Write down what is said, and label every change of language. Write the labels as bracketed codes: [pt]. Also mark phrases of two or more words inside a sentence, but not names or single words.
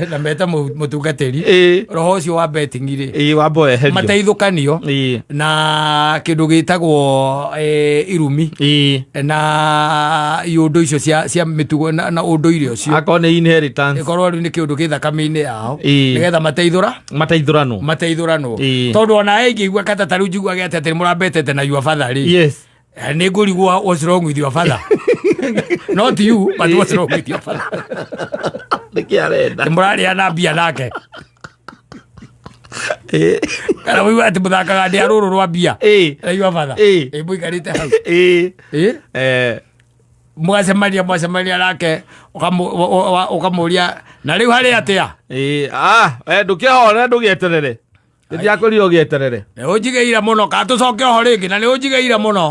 [ki] na meta mũtungatĩri roho ũcio wa betting rĩ mateithũkanio na kĩndũ gĩtagwo irumi na iũndũ icio cia mĩtugo na ũndũire ũcio akorwo nĩ inheritance ĩkorwo rĩu nĩ kĩndũ gĩ thakame-inĩ yao nĩgetha mateithũranwo tondũ ona ingĩigua kata ta rĩu njiguage atĩ nĩ mũrambetete na [en] your father [ki] rĩ nĩ ngũrigwo [en] what's wrong with your father not you but what's wrong with your father [ki] nĩkĩarenda mũrarĩa na mbia nake kana wĩigua atĩ mũthakaga ndĩa rũrũ rwa mbia na [en] your father [ki] mũikarĩte hau mwacemania nake ũkamũria na rĩu harĩ atĩa ndũkĩhore ndũgĩeterere ndiakũrire ũgĩeterere nĩ ũnjigĩire mũno kana tũcoke oho rĩngĩ na nĩ ũnjigĩire mũno